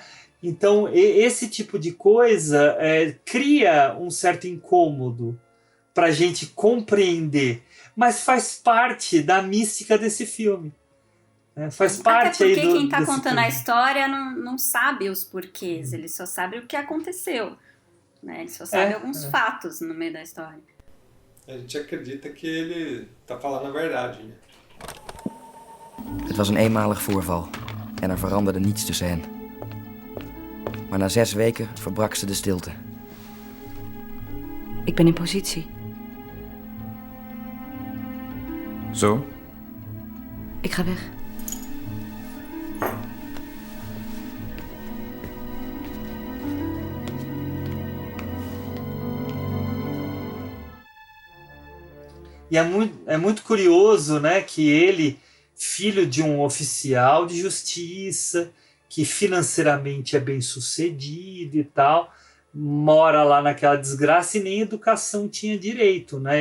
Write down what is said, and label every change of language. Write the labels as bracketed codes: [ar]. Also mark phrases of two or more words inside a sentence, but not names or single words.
[pt] Então, esse tipo de coisa cria um certo incômodo para a gente compreender, mas faz parte da mística desse filme. Faz parte Até porque aí quem está contando filme. a história não sabe os porquês, ele só sabe o que aconteceu. Né? Ele só sabe alguns fatos no meio da história. A gente acredita que ele está falando a verdade. Né? [nl] Het was een eenmalig voorval en er veranderde niets tussen hen. Maar na 6 weken verbrak ze de stilte. Ik ben in positie. Zo? Ik ga weg. [pt] E é muito curioso, né, que ele, filho de um oficial de justiça, que financeiramente é bem sucedido e tal, mora lá naquela desgraça e nem educação tinha direito, né?